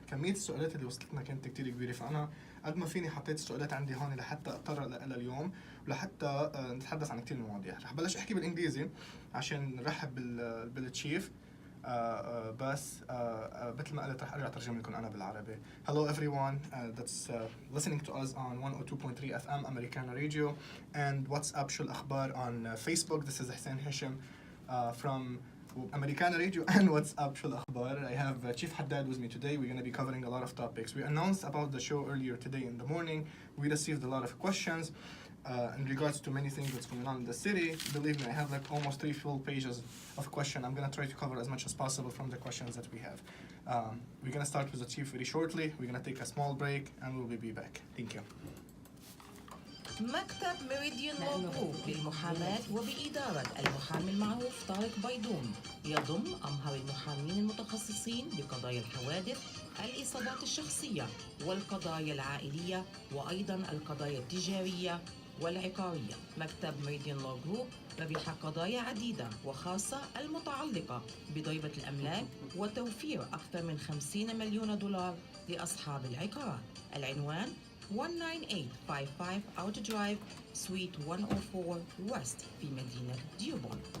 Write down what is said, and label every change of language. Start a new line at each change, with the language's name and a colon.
Arabic: كمية السؤالات اللي وصلتنا كانت كتير كبيرة، فأنا قد ما فيني حطيت السؤالات عندي هون لحتى أضطر لها اليوم ولحتى نتحدث عن كتير مواضيع. رح بلش أحكي بالإنجليزي عشان نرحب بالتشيف. بس مثل ما قلت رح أرجع أترجم لكم أنا بالعربي.
English: Hello everyone that's listening to us on 102.3 FM Americana Radio and what's up شو الأخبار on Facebook. This is Hussein Hashem from Americana Radio and what's up شو الأخبار. I have Chief Haddad with me today. We're going to be covering a lot of topics. We announced about the show earlier today in the morning. We received a lot of questions in regards to many things that's going on in the city. Believe me, I have like almost 3 full pages of questions. I'm going to try to cover as much as possible from the questions that we have. We're going to start with the chief very shortly. We're going to take a small break and we'll be back. Thank you.
Arabic: مكتب ميريديان لو جروب للمحاماة وبإدارة المحامي المعروف طارق بيضون يضم أمهر المحامين المتخصصين بقضايا الحوادث، الإصابات الشخصية والقضايا العائلية وأيضا القضايا التجارية والعقارية. مكتب ميريديان لو جروب ربح قضايا عديدة وخاصة المتعلقة بضريبة الأملاك وتوفير أكثر من 50 مليون دولار لأصحاب العقارات. العنوان 19855 Outer Drive Suite 104 West في مدينة ديربورن.